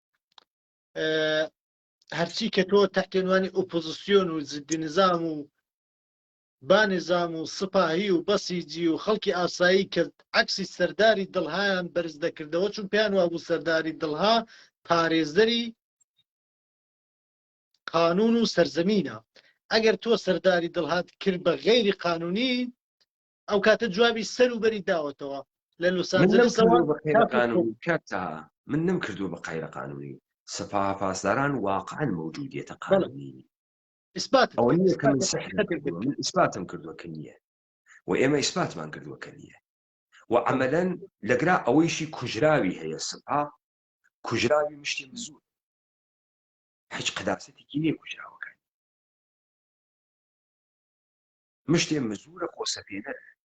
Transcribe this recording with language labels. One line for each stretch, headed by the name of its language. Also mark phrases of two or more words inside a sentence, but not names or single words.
Central Kurdish: هەرچی کە تۆ تەحتێنوانی ئۆپۆزیسیۆن و زدی نظام و بانظام و سپاهی و بەسیجی و خەڵکی ئاسایی کرد عەکسی سەرداری دڵهایان بەرز دەکردەوە چون پێیان وابوو سەرداری دڵها پارێزەری قانون و سەرزەمینە ئەگەر تۆ سەرداری دڵهات کرد بە غەیری قانونی ئەو کاتە جوابی سەر و بەری داوەتەوە لە لۆس ئانجلسەوە من نەم کردووە بە غەیرە قانونی سپاه پاسداران واقعا موجودیەتە قانونی ئەوە نییە کە من ئیسباتم کردووە کە نییە و ئێمە ئیسباتمان کردووە کە نییە و عەمەلەن لەگرا ئەوەیشی کوژراوی هەیە سپاه کوژراوی مشتی مزور هیچ قەداسەتێکی نییە کوژراوەکان مشتێ مزورە خۆسەپێنەرە